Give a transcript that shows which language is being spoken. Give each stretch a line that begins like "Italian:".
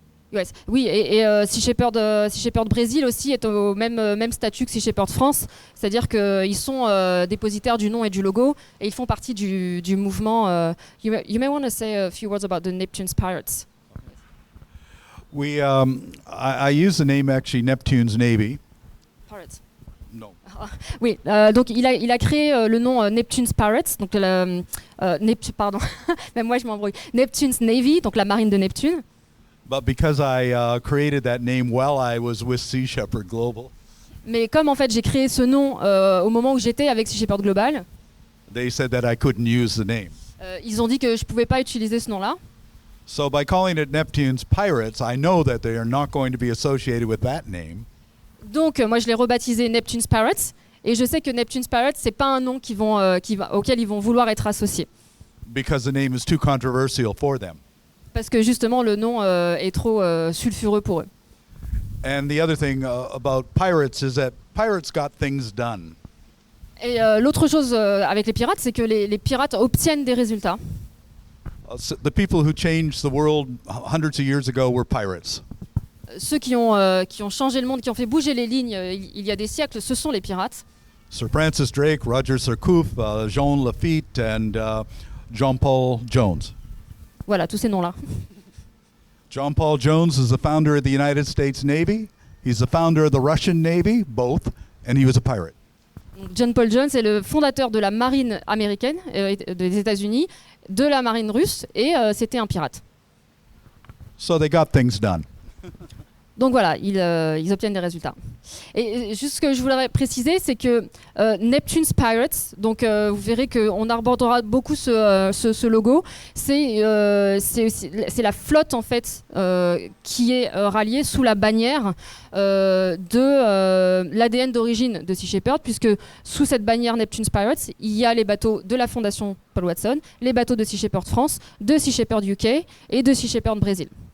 French: US. Oui, et Sea Shepherd Brésil aussi est au même statut que Sea Shepherd France, c'est-à-dire qu'ils sont dépositaires du nom et du logo, et ils font partie du mouvement.
English: You may want to say a few words about the Neptune's Pirates. I use the name actually Neptune's Navy. Pirates. No.
French: Oui, donc il a créé le nom Neptune's Pirates, donc pardon, même moi je m'embrouille. Neptune's Navy, donc la marine de Neptune.
English: But because I created that name while I was with Sea Shepherd Global.
French: Mais comme en fait j'ai créé ce nom au moment où j'étais avec Sea Shepherd Global.
English: They said that I couldn't use the name.
French: Ils ont dit que je pouvais pas utiliser ce nom-là.
English: So by calling it Neptune's Pirates, I know that they are not going to be associated with that name.
French: Donc moi je l'ai rebaptisé Neptune's Pirates et je sais que Neptune's Pirates c'est pas un nom auquel ils vont vouloir être associés.
English: Because the name is too controversial for them.
French: Parce que justement le nom est trop sulfureux pour eux.
English: And the other thing about pirates is that pirates got things done.
French: Et l'autre chose avec les pirates, c'est que les pirates obtiennent des résultats.
English: The people who changed the world hundreds of years ago were pirates.
French: Ceux qui ont changé le monde, qui ont fait bouger les lignes il y a des siècles, ce sont les pirates.
English: Sir Francis Drake, Roger Surcouf, Jean Lafitte and John Paul Jones.
French: Voilà, tous ces noms-là.
English: John Paul Jones is the founder of the United States Navy. He's the founder of the Russian Navy, both, and he was a pirate.
French: John Paul Jones est le fondateur de la marine américaine des États-Unis, de la marine russe, et c'était un pirate.
English: So they got things done.
French: Donc voilà, ils obtiennent des résultats. Et juste ce que je voudrais préciser, c'est que Neptune's Pirates, donc vous verrez qu'on abordera beaucoup ce logo, c'est la flotte en fait qui est ralliée sous la bannière de l'ADN d'origine de Sea Shepherd, puisque sous cette bannière Neptune's Pirates, il y a les bateaux de la fondation Paul Watson, les bateaux de Sea Shepherd France, de Sea Shepherd UK et de Sea Shepherd Brésil.